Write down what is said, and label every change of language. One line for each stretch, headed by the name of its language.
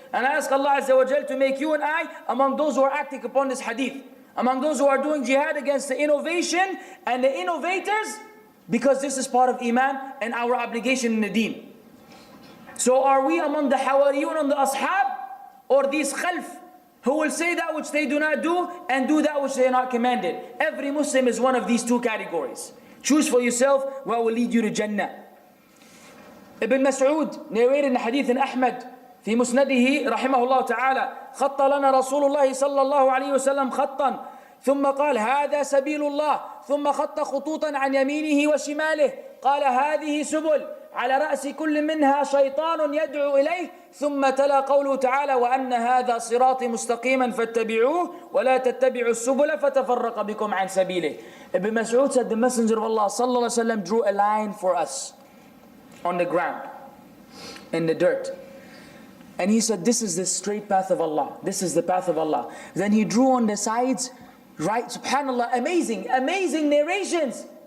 English: And I ask Allah Azza wa Jal to make you and I among those who are acting upon this hadith, among those who are doing jihad against the innovation and the innovators, because this is part of iman and our obligation in the deen. So are we among the hawariyun and the ashab, or these khalf who will say that which they do not do and do that which they are not commanded? Every Muslim is one of these two categories. Choose for yourself what will lead you to Jannah. Ibn Mas'ud narrated in hadith in Ahmad
Arabic: في مسنده رحمه الله تعالى: خط لنا رسول الله صلى الله عليه وسلم خطا ثم قال هذا سبيل الله ثم خط خطوطا عن يمينه وشماله قال هذه سبل على رأس كل منها شيطان يدعو إليه ثم تلا قوله تعالى وأن هذا صراطي مستقيما فاتبعوه ولا تتبعوا السبل فتفرق بكم عن سبيله.
English: Ibn Mas'ud said the Messenger of Allah صلى الله عليه وسلم drew a line for us on the ground, in the dirt. And he said, this is the straight path of Allah. This is the path of Allah. Then he drew on the sides, right? SubhanAllah, amazing, amazing narrations.